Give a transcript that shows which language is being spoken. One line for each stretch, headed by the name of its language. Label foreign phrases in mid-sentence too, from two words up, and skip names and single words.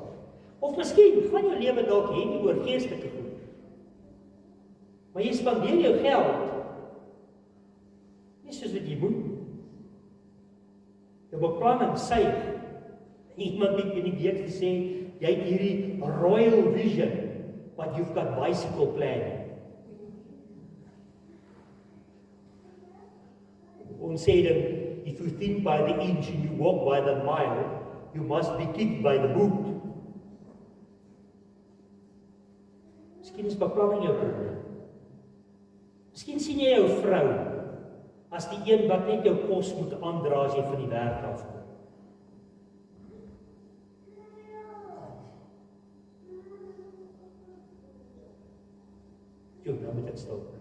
Afrikaans: Of miskien gaan jou lewe dalk nie oor geestelike goed, maar jy spandeer jou geld nie soos wat jy moet. Jou beplanning suig. Iemand het in die week gesê, jy het hierdie
English: royal vision, but you've got bicycle planning.
Afrikaans: Ons sê dan,
English: if you think by the inch and you walk by the mile, you must be kicked by the boot.
Afrikaans: Miskien is beplanning jou probleem. Miskien sien jy jou vrou as die een wat net jou kos moet aandra as jy van die werk afkom. Jo, nou moet ek stil.